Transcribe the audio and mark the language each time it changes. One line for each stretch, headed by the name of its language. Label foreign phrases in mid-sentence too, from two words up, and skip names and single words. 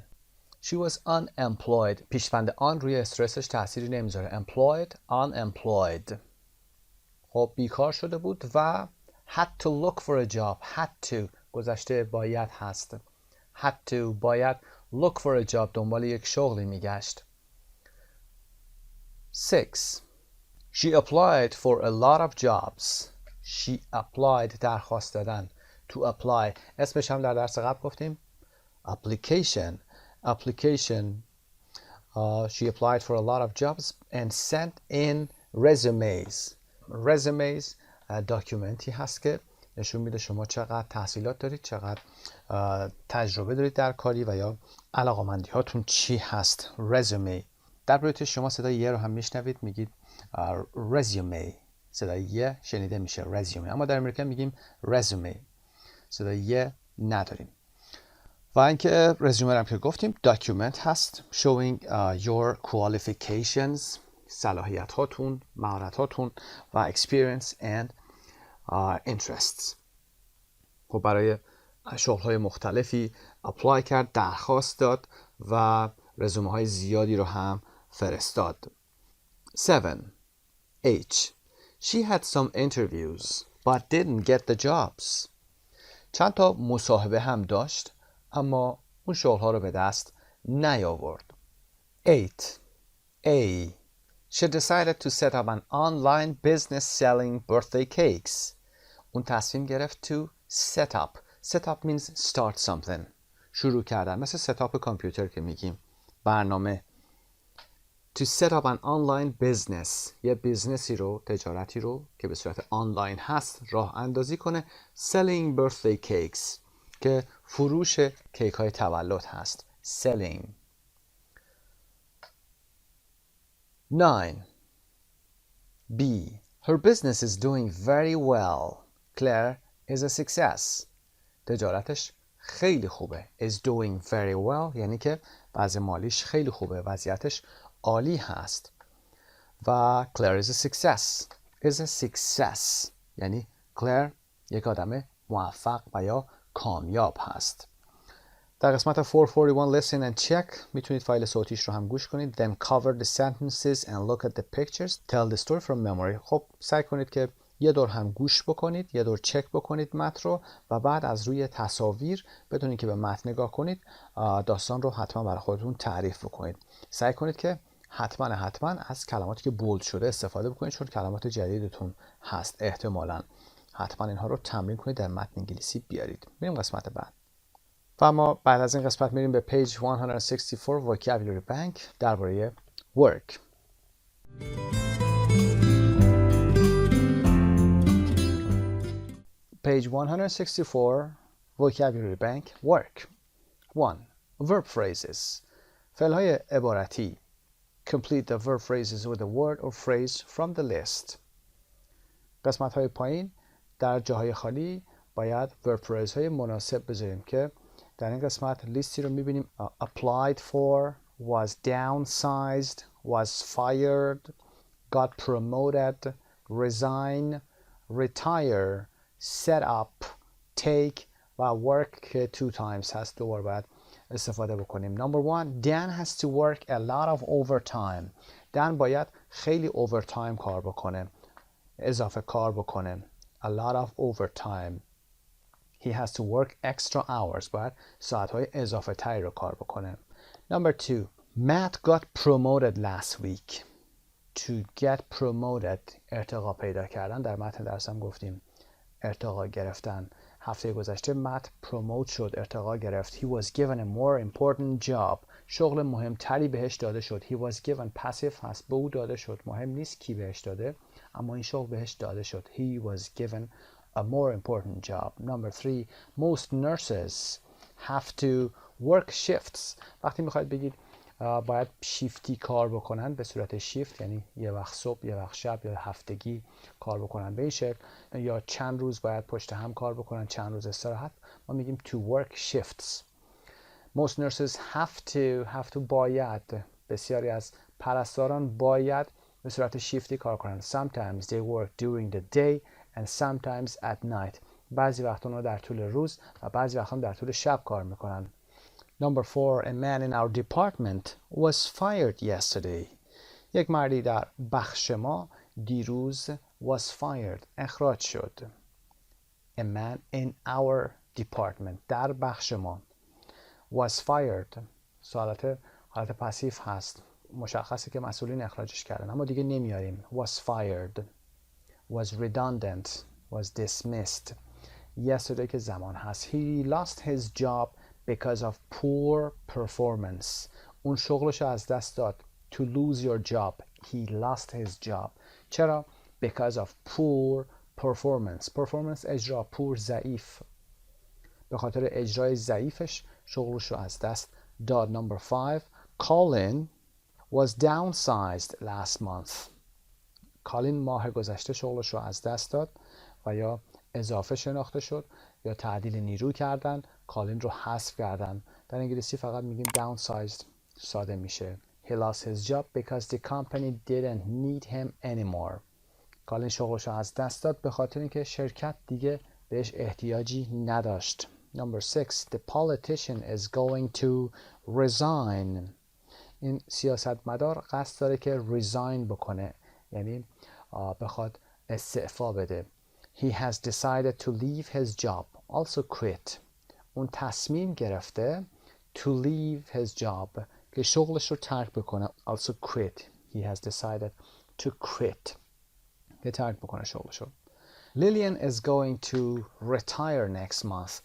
English: She was unemployed.
Persian: پیشوند on روی استرسش تأثیری نمیذاره.
English: Employed, unemployed.
Persian: خب بیکار شده بود و
English: had to look for a job. had to
Persian: گذشته باید هست.
English: had to
Persian: باید
English: look for a job
Persian: دنبال یک شغلی میگشت.
English: 6. She applied for a lot of jobs. She applied
Persian: درخواست دادن.
English: To apply
Persian: اسمش هم در درس قبل گفتیم.
English: Application. She applied for a lot of jobs and sent in resumes.
Persian: Resumes داکیومنتی هست که نشون میده شما چقدر تحصیلات دارید، چقدر تجربه دارید در کاری و یا علاقمندی هاتون چی هست. resume. در بریتیش شما صدای یه رو هم میشنوید میگید resume. صدای یه شنیده میشه resume. اما در امریکا میگیم resume. صدای یه نداریم. و اینکه رزومه هم که گفتیم document هست
English: showing your qualifications
Persian: صلاحیت هاتون، مهارت هاتون و
English: experience and interests.
Persian: خب برای شغل های مختلفی اپلای کرد، درخواست داد و رزومه های زیادی رو هم فرستاد.
English: 7. H. She had some interviews but didn't get the jobs.
Persian: چند تا مصاحبه هم داشت اما اون شغل ها رو به دست نیاورد.
English: 8. A. She decided to set up an online business selling birthday cakes.
Persian: اون تصمیم گرفت
English: to set up. Set up means start something.
Persian: شروع کردن. مثل
English: set up
Persian: کامپیوتر که میگیم. برنامه.
English: To set up an online business.
Persian: یه بیزنسی رو، تجارتی رو که به صورت آنلاین هست راه اندازی کنه.
English: Selling birthday cakes.
Persian: که فروش کیک های تولد هست.
English: Selling. 9. B. Her business is doing very well. Claire is a success.
Persian: تجارتش خیلی خوبه.
English: Is doing very well
Persian: یعنی که وضع مالیش خیلی خوبه. وضعیتش عالی هست. و
English: Claire is a success. Is a success
Persian: یعنی Claire یک آدم موفق و یا کامیاب هست. در قسمت 441
English: listen and check
Persian: میتونید فایل صوتیش رو هم گوش کنید.
English: Then cover the sentences and look at the pictures. Tell the story from memory.
Persian: خب سعی کنید که یه دور هم گوش بکنید، یه دور چک بکنید متن رو و بعد از روی تصاویر بدون که به متن نگاه کنید داستان رو حتما برای خودتون تعریف بکنید. سعی کنید که حتما از کلماتی که بولد شده استفاده بکنید چون کلمات جدیدتون هست احتمالاً. حتما اینها رو تمرین کنید در متن انگلیسی بیارید. میریم قسمت بعد. و ما بعد از این قسمت میریم به
English: page 164 vocabulary bank
Persian: درباره work.
English: Page 164 vocabulary bank work. 1. Verb phrases.
Persian: فعل‌های عبارتی.
English: Complete the verb phrases with a word or phrase from the list.
Persian: قسمت‌های پایین در جاهای خالی باید
English: verb phrase
Persian: های مناسب بذاریم که در این قسمت لیستی رو میبینیم.
English: applied for, was downsized, was fired, got promoted, resign, retire, set up, take و work که two times
Persian: هست دوبار باید استفاده بکنیم.
English: Number 1. Dan has to work a lot of overtime.
Persian: Dan باید خیلی overtime کار بکنه. اضافه کار بکنه.
English: A lot of overtime. He has to work extra hours.
Persian: باید ساعتهای اضافه تری رو کار بکنه.
English: Number 2. Matt got promoted last week. To get promoted
Persian: ارتقا پیدا کردن. در متن درسم گفتیم ارتقا گرفتن. هفته گذشته مت پروموت شد، ارتقا گرفت.
English: He was given a more important job.
Persian: شغل مهمتری بهش داده شد.
English: He was given
Persian: passive هست، به او داده شد. مهم نیست کی بهش داده اما این شغل بهش داده شد.
English: He was given a more important job. Number 3. Most nurses have to work shifts.
Persian: وقتی میخواید بگید باید شیفتی کار بکنن به صورت شیفت یعنی یه وقت صبح یه وقت شب یا هفتگی کار بکنن به این شکل یا چند روز باید پشت هم کار بکنن چند روز استراحت ما میگیم
English: to work shifts. Most nurses have to باید.
Persian: بسیاری از پرستاران باید به صورت شیفتی کار کنن.
English: Sometimes they work during the day and sometimes at night.
Persian: بعضی وقتا اونها در طول روز و بعضی وقتا در طول شب کار میکنن.
English: Number 4, a man in our department was fired yesterday.
Persian: یک مردی در بخش ما دیروز
English: was fired
Persian: اخراج شد.
English: A man in our department
Persian: در بخش ما
English: was fired
Persian: حالت پاسیو هست، مشخصه که مسئولین اخراجش کردن اما دیگه نمیاریم.
English: was fired was redundant was dismissed.
Persian: yesterday که زمان هست.
English: he lost his job because of poor performance.
Persian: اون شغلش از دست داد.
English: to lose your job. he lost his job. چرا؟ because of poor performance.
Persian: performance اجرا، poor ضعیف. به خاطر اجرای ضعیفش شغلش رو از دست داد.
English: Number 5, Colin was downsized last month.
Persian: کالین ماه گذشته شغلش رو از دست داد و یا اضافه شناخته شد یا تعدیل نیرو کردن، کالین رو حذف کردن. در انگلیسی فقط میگیم downsized ساده میشه.
English: He lost his job because the company didn't need him anymore.
Persian: کالین شغلش رو از دست داد به خاطر اینکه شرکت دیگه بهش احتیاجی نداشت.
English: Number 6, the politician is going to resign.
Persian: این سیاستمدار قصد داره که resign بکنه، یعنی بخواد استعفا بده.
English: He has decided to leave his job, also quit.
Persian: اون تصمیم گرفته
English: to leave his job
Persian: که شغلش رو ترک بکنه.
English: Also quit. He has decided to quit.
Persian: که ترک بکنه شغلش رو.
English: Lillian is going to retire next month.